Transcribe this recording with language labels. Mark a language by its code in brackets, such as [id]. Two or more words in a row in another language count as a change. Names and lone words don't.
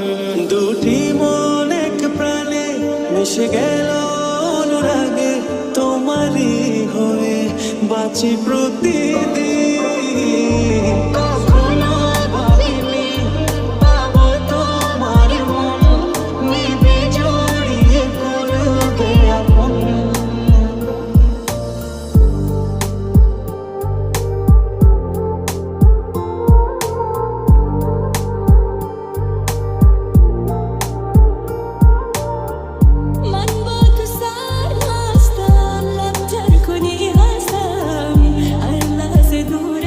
[bn] দুটি মন এক প্রাণে মিশে গেল অনুরাগে, তোমারই হয়ে বাঁচি প্রতিদিন। কখনো ভাবিনি পাবো তোমার মন, নিবে জড়িয়ে করবে আপন। [fa] من با تو سرمستم، لب ترکنی هستم، هر لحظه دور